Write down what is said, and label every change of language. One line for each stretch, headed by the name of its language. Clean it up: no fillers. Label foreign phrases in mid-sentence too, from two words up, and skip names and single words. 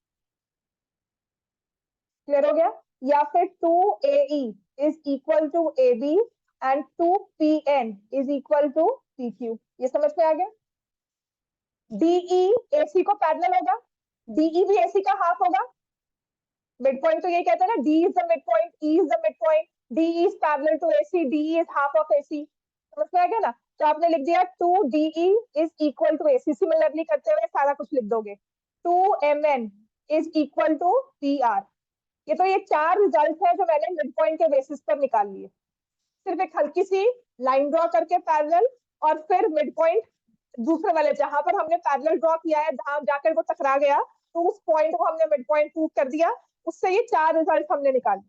Hindi: क्लियर हो गया? या फिर
English: 2AE is equal to AB and 2PN is equal to PQ.
Hindi: ये समझ में आ गया? DE AC को पैरेलल होगा, DE भी AC का हाफ होगा।
English: mid point
Hindi: तो ये कहते हैं ना,
English: D is the mid point, E is the mid point, DE is parallel to AC, DE is half of AC,
Hindi: समझ में आ गया ना? तो आपने लिख दिया
English: 2DE is equal to AC,
Hindi: सिमिलरली करते हुए सारा कुछ लिख दोगे,
English: 2MN is equal to PR।
Hindi: ये तो ये 4 रिजल्ट है जो मैंने
English: mid point
Hindi: के बेसिस पर निकाल लिए, सिर्फ एक हल्की सी
English: line draw
Hindi: करके पैरेलल, और फिर
English: mid point
Hindi: दूसरे वाले जहां पर हमने
English: parallel draw
Hindi: किया है, जहां जाकर वो टकरा गया, तो उस पॉइंट को हमने
English: mid point prove
Hindi: कर दिया, उससे ये 4 रिजल्ट हमने निकाल दिए।